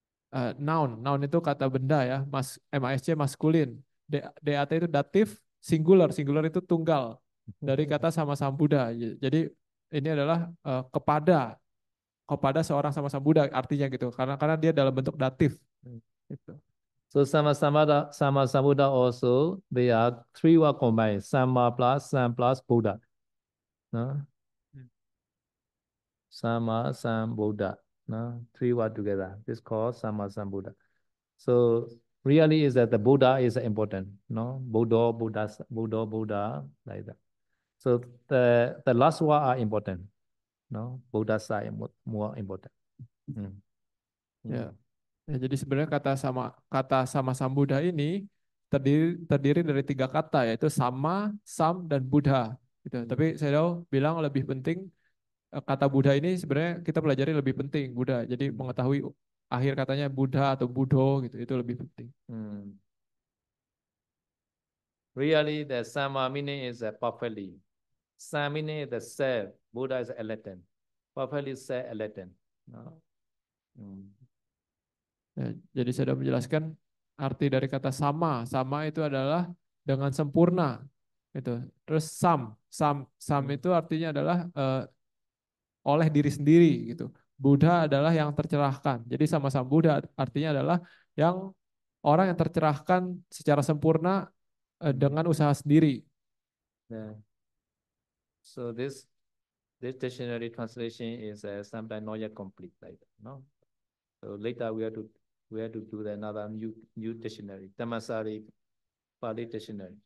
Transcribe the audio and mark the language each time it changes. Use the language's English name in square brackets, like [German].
[Indonesian] Noun itu kata benda ya, MASC maskulin. DAT itu datif, singular itu tunggal. Dari kata sama sambuda. Jadi ini adalah kepada seorang sama sambuda artinya gitu. Karena dia dalam bentuk datif gitu. [English] So Sama Sambuddha also they are three word combined. Sama plus Sam plus Buddha. No? Sama Sambuddha. No? Three word together. This called Sama Sambuddha. So really is that the Buddha is important. No? Buddha, like that. So the last word are important. No? Buddha side more important. Hmm. [Indonesian] Ya. Ya, jadi sebenarnya kata sama sambuddha ini terdiri dari tiga kata yaitu sama, sam, dan buddha. Gitu. Tapi saya tahu bilang lebih penting kata Buddha ini sebenarnya kita pelajari lebih penting Buddha. Jadi mengetahui akhir katanya Buddha atau Buddho gitu itu lebih penting. [English] Really, the Sama meaning is perfectly. Sam meaning is the self. Buddha is enlightened. Perfectly self enlightened. No? [Indonesian] Ya, jadi saya sudah menjelaskan arti dari kata sama. Sama itu adalah dengan sempurna. Gitu. Terus sam itu artinya adalah oleh diri sendiri gitu. Buddha adalah yang tercerahkan. Jadi sama-sama Buddha artinya adalah yang orang yang tercerahkan secara sempurna dengan usaha sendiri. [English] Yeah. So this dictionary translation is sometimes not yet complete, like that, no? So later we have to do another new dictionary, Dhammasari Pali dictionary.